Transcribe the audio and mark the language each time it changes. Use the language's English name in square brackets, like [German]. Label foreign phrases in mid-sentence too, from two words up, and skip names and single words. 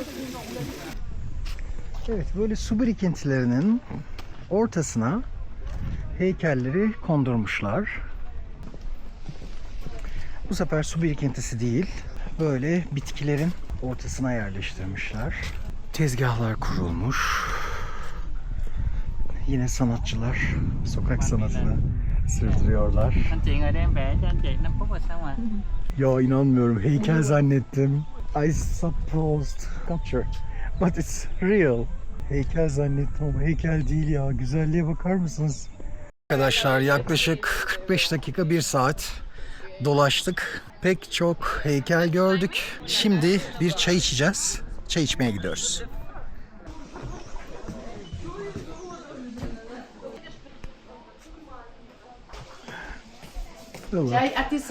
[Turkish] Evet, böyle su birikintilerinin ortasına heykelleri kondurmuşlar. Bu sefer su birikintisi değil, böyle bitkilerin ortasına yerleştirmişler. Tezgahlar kurulmuş. Yine sanatçılar sokak sanatını sürdürüyorlar. [Vietnamese] Anh chị ngồi đây em vẽ cho anh chị 5 phút rồi xong rồi. [Turkish] Ya inanmıyorum, heykel zannettim. [English] I supposed sculpture, but it's real. [Turkish] Heykel zannettim ama heykel değil ya. Güzelliğe bakar mısınız? Arkadaşlar yaklaşık 45 dakika 1 saat dolaştık. Pek çok heykel gördük. Şimdi bir çay içeceğiz. Çay içmeye gidiyoruz. Çay atiso.